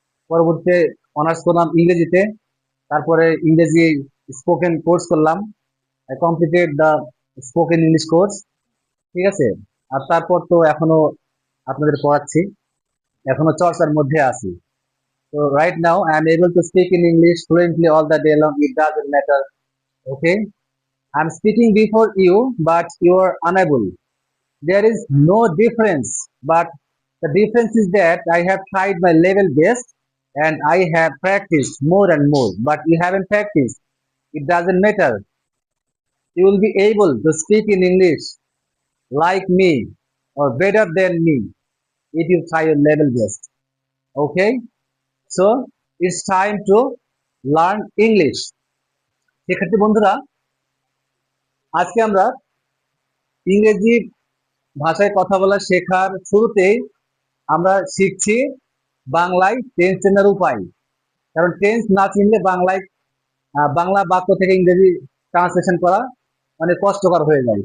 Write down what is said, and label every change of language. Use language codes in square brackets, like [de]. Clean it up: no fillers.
[bn] পরবর্তীতে অনার্স করলাম ইংরেজিতে। তারপরে ইংরেজি স্পোকেন কোর্স করলাম, [en] Completed the spoken English course. [bn] ঠিক আছে, আর তারপর তো এখনো আপনাদের পড়াচ্ছি, এখনো চর্চার মধ্যে আছি। [en] So right now I am able to speak in English fluently all the day long. It doesn't matter. Okay, I'm speaking before you, but you are unable. There is no difference, but the difference is that I have tried my level best and I have practiced more and more. But you haven't practiced. It doesn't matter. You will be able to speak in English like me or better than me if you try your level best. Okay, so it's time to learn English. [bn] শিক্ষার্থী বন্ধুরা, আজকে আমরা ইংরেজি ভাষায় কথা বলা শেখার শুরুতেই আমরা শিখছি বাংলায় টেন্স চেনার উপায়। কারণ টেন্স না চিনলে বাংলায় বাংলা বাক্য থেকে ইংরেজি ট্রান্সলেশন করা মানে কষ্টকর হয়ে যায়।